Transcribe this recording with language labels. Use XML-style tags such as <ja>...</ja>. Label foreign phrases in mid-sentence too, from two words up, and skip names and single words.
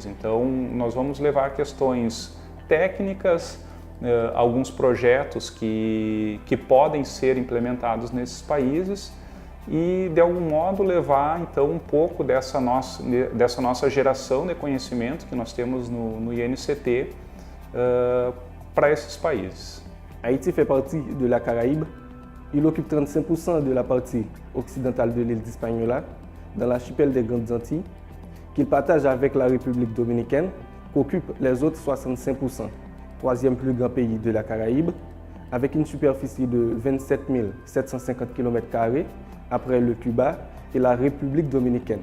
<pt>Então, nós vamos levar questões técnicas, alguns projetos que podem ser implementados nesses países e, de algum modo, levar então um pouco dessa nossa geração de conhecimento que nós temos no INCT para esses países.</pt> <fr>Haïti fait partie de la Caraïbe. Il occupe 35% de la partie occidentale de l'île d'Hispaniola, dans l'archipel des Grandes Antilles, qu'il partage avec la République dominicaine, qu'occupe les autres 65%. Troisième plus grand pays de la Caraïbe, avec une superficie de 27 750 km², après le Cuba et la République dominicaine.</fr>